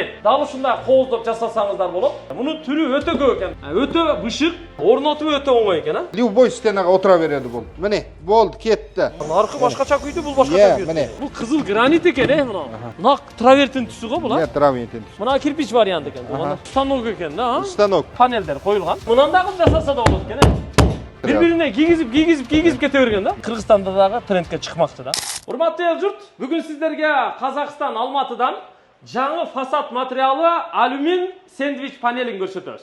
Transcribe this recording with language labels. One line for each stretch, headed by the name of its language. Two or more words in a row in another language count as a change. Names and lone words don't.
Kyrgyz: Dal ушундай кооздоп жасасаңыздар болот. Мунун түрү өтө көп экен. Өтө бышык, орнотуу өтө оңой экен, а?
Kazakh: Любой стенага отура береді бұл. Міне, болды, кетті.
Kyrgyz: Наркы башкача күйдү, бул башкача күйдү.
Kazakh: Міне.
Kyrgyz: Бул кызыл гранит экен, мына. Мына травертин түсү го бул, а? Травертин түсү. Мына кирпич вариант экен. Мына станок экен, да? Станок. Панелдер коюлган. Мындан дагы жасаса да болот экен, Бири-бирине кийгизип кете берген да. Кыргызстанда дагы трендке чыкмакчы да. Урматтуу эл журт, бүгүн сиздерге Казакстан Алматыдан жаңы фасад материалы алюмин сэндвич панелин көрсөтөбүз.